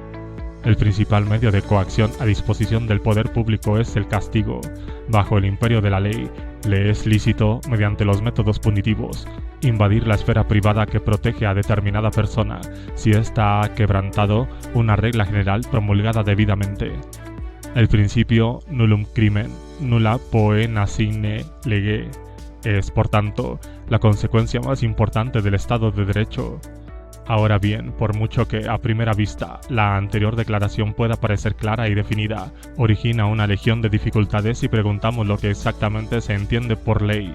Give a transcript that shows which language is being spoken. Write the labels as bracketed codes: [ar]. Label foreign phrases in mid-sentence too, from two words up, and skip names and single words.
[es] El principal medio de coacción a disposición del poder público es el castigo. Bajo el imperio de la ley, le es lícito, mediante los métodos punitivos, invadir la esfera privada que protege a determinada persona, si ésta ha quebrantado una regla general promulgada debidamente. El principio [la] nullum crimen, nulla poena sine lege [es] es, por tanto, la consecuencia más importante del Estado de Derecho. Ahora bien, por mucho que a primera vista la anterior declaración pueda parecer clara y definida, origina una legión de dificultades si preguntamos lo que exactamente se entiende por ley.